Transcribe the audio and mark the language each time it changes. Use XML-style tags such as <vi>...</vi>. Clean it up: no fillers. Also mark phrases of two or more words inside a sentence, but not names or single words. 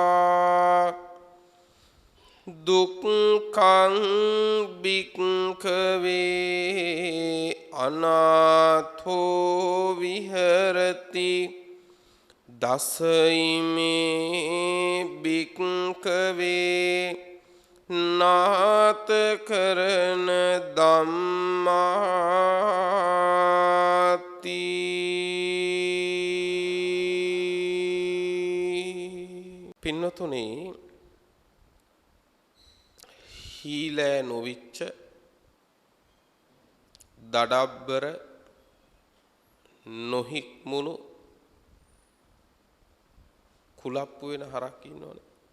<pi>दुक्खं बिक्कवे अनाथो विहरति दसइमे बिक्कवे नाथ करन</pi> <si>धम्माति පින්නතුනි හීලෑ නොවිච්ච දඩබ්බර නොහික්මුණු කුලප්පු වෙන හරක් ඉන්නවනේ.</si>